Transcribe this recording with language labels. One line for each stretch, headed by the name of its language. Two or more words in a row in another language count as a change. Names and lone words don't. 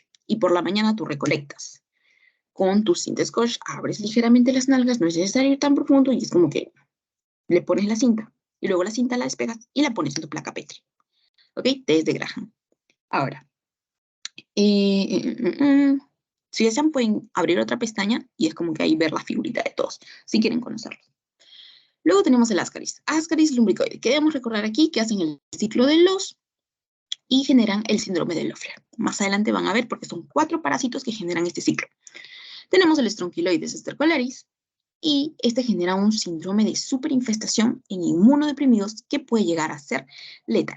Spanish: Y por la mañana tú recolectas. Con tu cinta scotch abres ligeramente las nalgas, no es necesario ir tan profundo y es como que le pones la cinta y luego la cinta la despegas y la pones en tu placa Petri. ¿Ok? Desde Graham. Ahora, si desean pueden abrir otra pestaña y es como que ahí ver la figurita de todos, si quieren conocerlo. Luego tenemos el Ascaris. Ascaris lumbricoide, que debemos recordar aquí que hacen el ciclo de los y generan el síndrome de Loeffler. Más adelante van a ver porque son 4 parásitos que generan este ciclo. Tenemos el Strongyloides stercolaris y este genera un síndrome de superinfestación en inmunodeprimidos que puede llegar a ser letal.